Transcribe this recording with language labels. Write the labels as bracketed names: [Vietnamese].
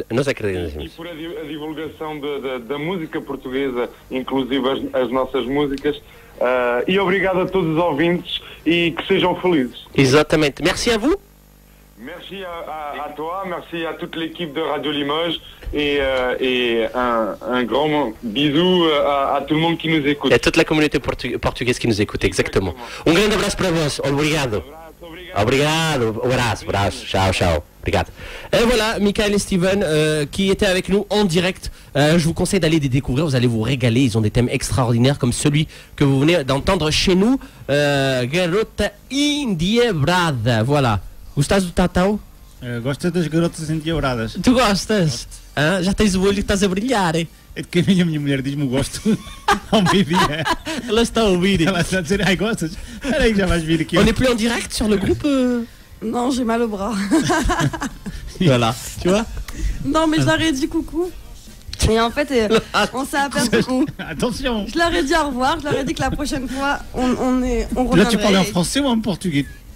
[Portuguese] E por a divulgação da música portuguesa, inclusive as nossas músicas, e obrigado a todos os ouvintes e que sejam felizes. Exatamente. [French] Merci à vous. Merci à toi, merci à toute l'équipe de Radio Limoges et un grand bisou à tout le monde qui nous écoute. Et à toute la communauté portugaise qui nous écoute, exactement. [Portuguese] Um grande abraço para vós. Obrigado. Obrigado. Abraço. Ciao. Obrigado. [French] Et voilà, Michael et Steven qui étaient avec nous en direct. Je vous conseille d'aller les découvrir, vous allez vous régaler. Ils ont des thèmes extraordinaires comme celui que vous venez d'entendre chez nous. [Portuguese] Garota Endiebrada. Voilà. Gostas do Tatão? Gosto das garotas endiabradas. Tu gostas? Já tens o olho que estás a brilhar. É de que a minha mulher diz-me gosto ao meio-dia. Ela está a ouvir. Ela está a dizer, ai, gostas? Espera aí que já vais vir aqui. [French] On n'est plus en direct sur le groupe Non, j'ai mal au bras. Voilà, tu vois? Non, mais je leur ai dit coucou. Et en fait, on s'est aperçu. Attention. Je leur ai dit au revoir, je leur ai dit que la prochaine fois, on reviendrait. Là, tu parles en français ou en portugais?